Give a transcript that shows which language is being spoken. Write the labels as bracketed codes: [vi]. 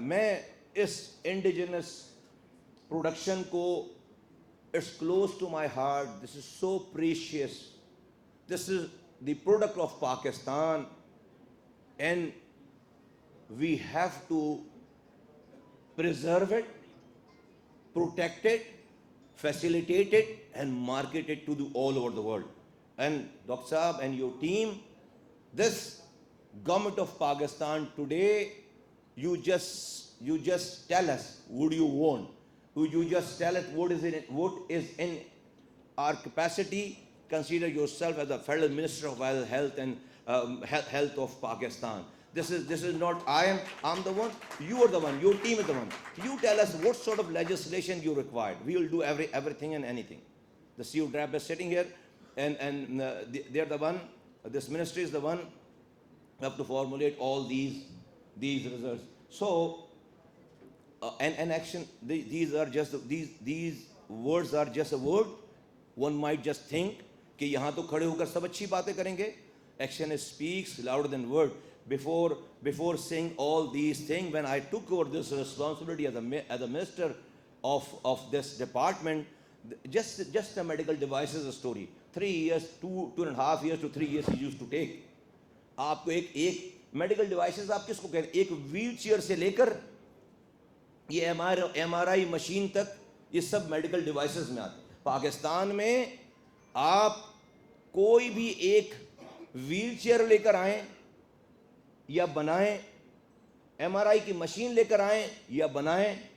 [ur] میں اس indigenous production کو, [en] It's close to my heart, this is so precious, this is the product of Pakistan, and we have to preserve it, protect it, facilitate it, and market it to the all over the world. And Dr. Saab and your team, this government of Pakistan today, you just tell us what do you want. You just tell us what is in our capacity. Consider yourself as the federal minister of health and health of Pakistan. This is not I'm the one, you are the one, your team is the one. You tell us what sort of legislation you require. We will do everything and anything. The CEO DRAP is sitting here, and they're the one, this ministry is the one have to formulate all these results. So and action, these are just these words are just a word. One might just think [ur] کہ یہاں تو کھڑے ہو کر سب اچھی باتیں کریں گے. [en] Action speaks louder than word. Before saying all these things, when I took over this responsibility as a minister of this department, just the medical devices story, 3 years, 2.5 years to 3 years he used to take. [ur] آپ کو ایک medical devices آپ کس کو کہتے ہیں؟ ایک wheel chair سے لے کر یہ ایم آر آئی مشین تک، یہ سب میڈیکل ڈیوائسز میں آتے ہیں۔ پاکستان میں آپ کوئی بھی ایک ویل چیئر لے کر آئیں یا بنائیں، ایم آر آئی کی مشین لے کر آئیں یا بنائیں،